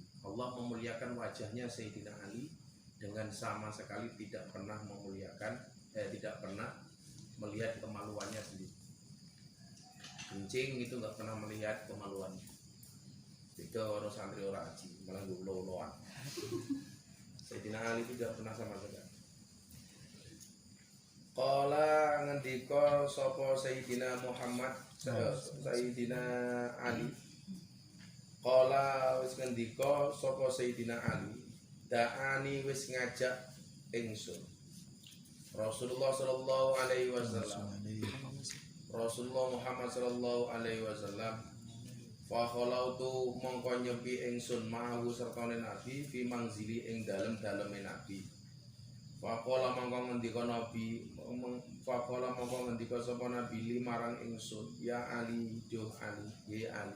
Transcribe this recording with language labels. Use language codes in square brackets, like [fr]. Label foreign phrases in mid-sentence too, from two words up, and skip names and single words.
[id] Allah memuliakan wajahnya Sayyidina Ali dengan sama sekali tidak pernah tidak pernah melihat kemaluannya sendiri. Kencing itu nggak pernah melihat kemaluannya. Itu orang santri orang haji malah gulo-guloan. Sayyidina Ali tidak pernah sama sekali. [jv] Qala ngendika sapa Sayyidina Muhammad Sayyidina Ali. Qala wis ngendika sapa Sayyidina Ali, da'ani wis ngajak ingsun. [ar] رسول الله صلى الله عليه وسلم. رسول الله محمد صلى الله عليه وسلم فخلوت [jv] mongko nyepi ingsun [ar] ma'ahu [jv] sertane Nabi [ar] في منزلي [jv] ing dalem-daleme Nabi. [ar] فقال [jv] mongko ngendika Nabi mongko ngendika sapa Nabi li marang ingsun, ya Ali, duh Ali, ya Ali.